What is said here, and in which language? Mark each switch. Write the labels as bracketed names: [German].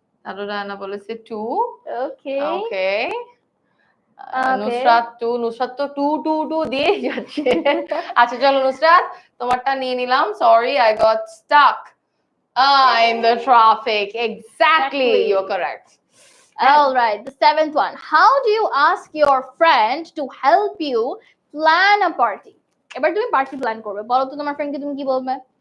[Bangla] দাদো Diana বলেছে 2। [English] Okay, okay, Okay. [Bangla] Nusrat 2, Nusrat তো 2 2 2 দিয়ে যাচ্ছে। আচ্ছা চলো নুসরাত, তোমারটা নিয়ে নিলাম, [English] Sorry I got stuck in the traffic. Exactly, you're correct. All right, the 7th one, how do you ask your friend to help you plan a party? [Bangla] এবার তুমি পার্টি প্ল্যান করবে, বলো তো তোমার ফ্রেন্ডকে তুমি কি বলবে?